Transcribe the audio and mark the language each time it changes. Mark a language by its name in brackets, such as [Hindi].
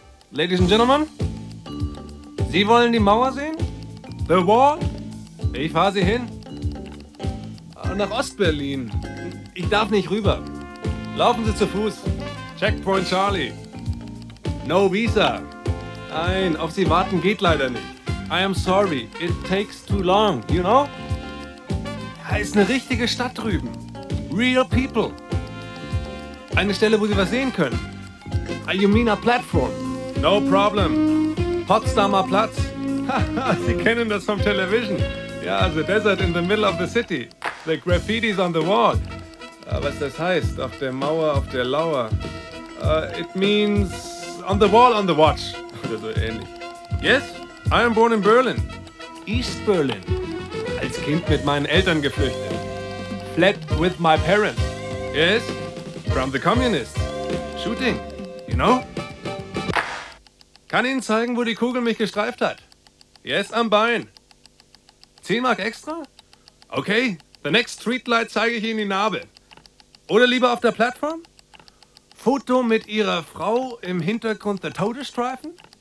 [English] Ladies and Gentlemen, [German] Sie wollen die Mauer sehen? [English] The Wall? [German] Ich fahre Sie hin. Nach Ost-Berlin. Ich darf nicht rüber. Laufen Sie zu Fuß. Checkpoint Charlie. [English] No visa. [German] Nein, auf Sie warten geht leider nicht. [English] I am sorry, it takes too long, you know? [German] Ja, ist eine richtige Stadt drüben. [English] Real people. [German] Eine Stelle, wo Sie was sehen können. [English] You mean a platform? No problem. Potsdamer Platz. [German] Sie kennen das vom Television. [English] Ja, the desert in the middle of the city. The graffiti's on the wall. [German] Was das heißt, auf der Mauer, auf der Lauer. [English] It means on the wall, on the watch. [German] Oder so ähnlich. [English] Yes, I am born in Berlin. East Berlin. [German] Als Kind mit meinen Eltern geflüchtet. [English] Fled with my parents. Yes, from the communists. Shooting, you know? [German] Kann Ihnen zeigen, wo die Kugel mich gestreift hat. Yes, am Bein. 10 Mark extra? [English] Okay, the next streetlight [German] zeige ich Ihnen die Narbe. Oder lieber auf der Plattform? Foto mit ihrer Frau im Hintergrund der Todesstreifen?